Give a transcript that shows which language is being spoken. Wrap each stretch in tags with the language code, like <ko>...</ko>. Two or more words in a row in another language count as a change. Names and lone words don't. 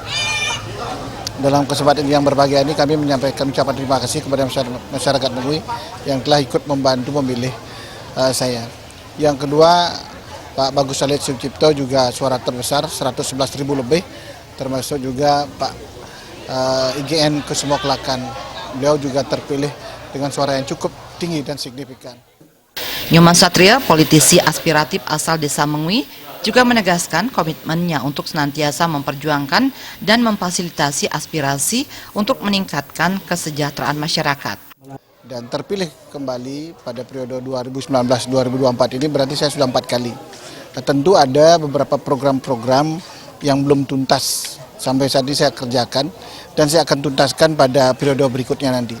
<id>Dalam kesempatan yang berbahagia ini kami menyampaikan ucapan terima kasih kepada masyarakat Mengui yang telah ikut membantu memilih saya. Yang kedua, Pak Bagus Alit Sucipta juga suara terbesar 111.000 lebih, termasuk juga Pak IGN Kusuma Kelakan. Beliau juga terpilih dengan suara yang cukup tinggi dan signifikan. Nyoman Satria, politisi aspiratif asal Desa Mengui, juga menegaskan komitmennya untuk senantiasa memperjuangkan dan memfasilitasi aspirasi untuk meningkatkan kesejahteraan masyarakat. Dan terpilih kembali pada periode 2019-2024 ini berarti saya sudah 4 kali. Nah, tentu ada beberapa program-program yang belum tuntas sampai saat ini saya kerjakan dan saya akan tuntaskan pada periode berikutnya nanti.</id>